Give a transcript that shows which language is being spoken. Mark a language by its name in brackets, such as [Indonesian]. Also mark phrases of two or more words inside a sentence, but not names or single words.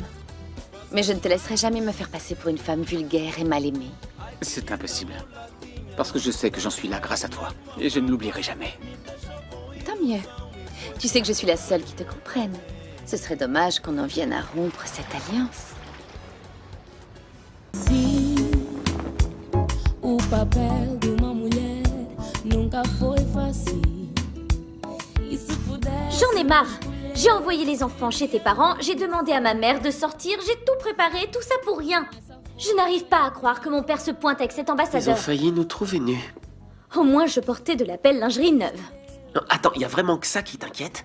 [French] Mais je ne te laisserai jamais me faire passer pour une femme vulgaire et mal aimée. C'est impossible. Parce que je sais que j'en suis là grâce à toi. Et je ne l'oublierai jamais. Tant mieux. Tu sais que je suis la seule qui te comprenne. Ce serait dommage qu'on en vienne à rompre cette alliance. [Portuguese] O papel de uma mulher nunca foi fácil. [French] J'en ai marre. J'ai envoyé les enfants chez tes parents, j'ai demandé à ma mère de sortir, j'ai tout préparé, tout ça pour rien. Je n'arrive pas à croire que mon père se pointe avec cet Ils ont ambassadeur. failli nous trouver nus. Au moins, je portais de la belle lingerie neuve. Non, attends, il y a vraiment que ça qui t'inquiète?